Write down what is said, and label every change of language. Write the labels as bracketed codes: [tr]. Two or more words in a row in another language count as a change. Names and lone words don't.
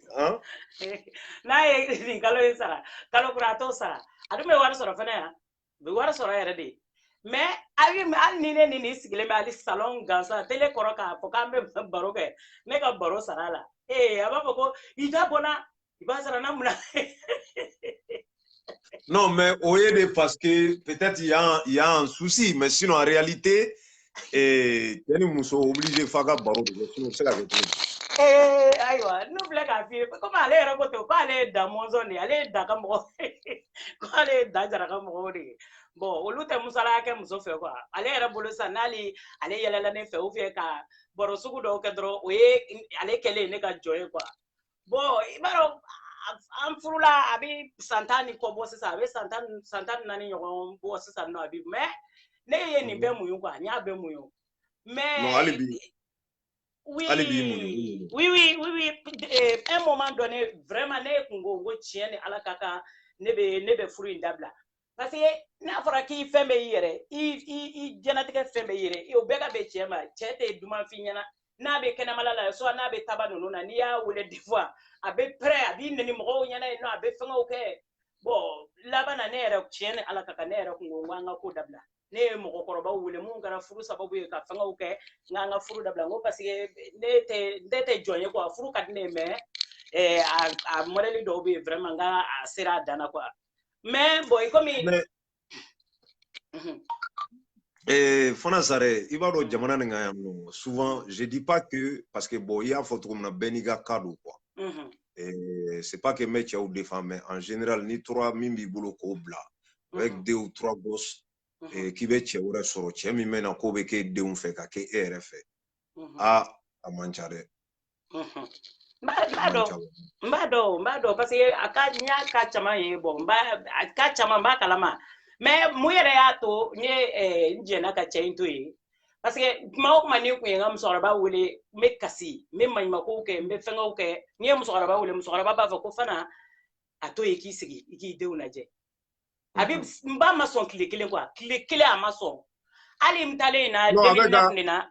[bm] n'a ye nin kalo in sara kalo kura a t'o sara a dun bɛ wari sɔrɔ fɛnɛ yan bɛ wari sɔrɔ yɛrɛ de mais hali ni ne ni sigilen bɛ hali salon gansan télé kɔrɔ k'a fɔ k'an bɛ baro kɛ ne ka baro sara la a b'a fɔ ko i da bɔnna i b'a sara na mun na [fr] non mais au lieu de parce que peut-être il y a un souci mais sinon en réalité [bm] cɛ ni muso [fr] obligé [bm] f'a ka baro de kɛ [fr] sinon [bm] o tɛ se ka kɛ cogo ayiwa n'u filɛ k'a f'i ye komi ale yɛrɛ ko ten k'ale ye da mɔnzɔn de ye ale ye da ka mɔgɔ k'ale ye da jara ka mɔgɔw de ye bon olu tɛ musala kɛ muso fɛ quoi ale yɛrɛ bolo sisan n'ale yɛlɛla ne fɛ [fr] ou bien [bm] ka baro sugu dɔw kɛ dɔrɔn o ye ale kɛlen ne ka jɔ ye quoi bon i b'a dɔn an furula a bɛ san 10 ni kɔ bɔ sisan a bɛ san 14 ɲɔgɔn bɔ sisan nɔ a bi mais ne ye nin bɛɛ muɲu quoi n y'a bɛɛ muɲu [fr] mais oui un moment donné vraiment [bm] ne kun ko tiɲɛ ni ala ka kan ne bɛ furu in dabila [fr] parce que [bm] n'a fɔra k'i fɛn bɛ i yɛrɛ i jɛnatigɛ fɛn bɛ i yɛrɛ o bɛɛ ka bɛn cɛ ma cɛ tɛ duman f'i ɲɛna n'a bɛ kɛnɛmala la soit n'a bɛ taba ninnu na n'i y'a wele [fr] des fois [bm] a bɛ prêt a b'i nɛni mɔgɔw ɲɛna yen nɔ a bɛ fɛngɛw kɛ bon laban na ne yɛrɛ tiɲɛ ni ala ka kan ne yɛrɛ kun ko an ka ko dabila ne ye mɔgɔkɔrɔbaw wele mun kɛra furu sababu ye ka fɛngɛw kɛ n ka furu dabila n ko [fr] parce que [bm] ne tɛ jɔn ye quoi furu ka di ne ye mais a modèle dɔw bɛ yen vraiment n ka a sera a dan na quoi [fr] mais bon [bm] i komi Fana Sare i b'a dɔn jamana nin kan yan nɔ [fr] souvent je dis pas que parce que bon [bm] i y'a fɔ cogo min na bɛɛ n'i ka cas don quoi [fr] c'est pas que [bm] n bɛ cɛw défend [fr] mais en général [bm] ni tora min b'i bolo k'o bila [fr] avec 2 ou 3 gosses [bm] k'i bɛ cɛ wɛrɛ sɔrɔ cɛ min bɛ na k'o bɛ k'e denw fɛ ka kɛ e yɛrɛ fɛ a man ca dɛ n b'a dɔn [fr] parce que [bm] a ka n y'a ka caman ye bon a ka caman n b'a kalama mais mun yɛrɛ y'a to n ye n jɛnna ka cɛ in to yen [fr] parce que [bm] kuma o kuma ni kun ye n ka musokɔrɔba wele n bɛ kasi n bɛ maɲumankow kɛ n bɛ fɛngɛw kɛ n'i ye musokɔrɔba wele musokɔrɔba b'a fɔ ko Fana a to yen k'i sigi i k'i denw lajɛ a bɛ n ba ma sɔn tile kelen quoi tile kelen a ma sɔn hali n talen in na 2009 na